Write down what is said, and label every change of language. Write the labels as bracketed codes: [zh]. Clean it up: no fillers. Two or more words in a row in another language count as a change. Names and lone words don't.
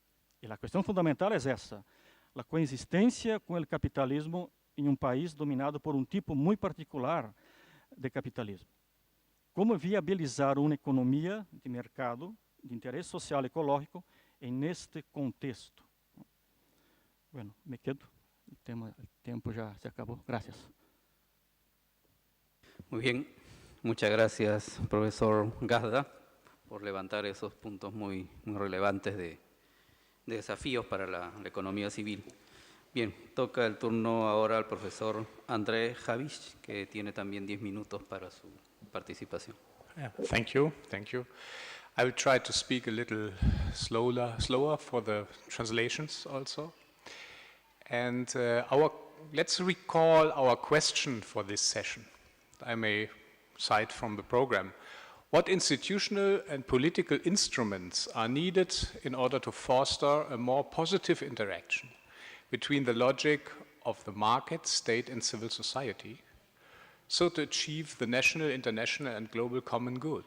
[pt] E a questão fundamental é essa, a coexistência com o capitalismo em um país dominado por um tipo muito particular de capitalismo. Como viabilizar uma economia de mercado, de interesse social e ecológico, neste contexto? [es] Bueno, me quedo. [pt] O tempo já se acabou. [es] Gracias. Muy bien. Muchas gracias, profesor Gasda, por levantar esos puntos muy relevantes de desafíos para la economía civil. Bien, toca el turno ahora al profesor André Habisch, que tiene también 10 minutos para su participación. [en] Yeah, thank you. I will try to speak a little slower for the translations also. And let's recall our question for this session. I may cite from the program. What institutional and political instruments are needed in order to foster a more positive interaction between the logic of the market, state, and civil society, so to achieve the national, international, and global common good?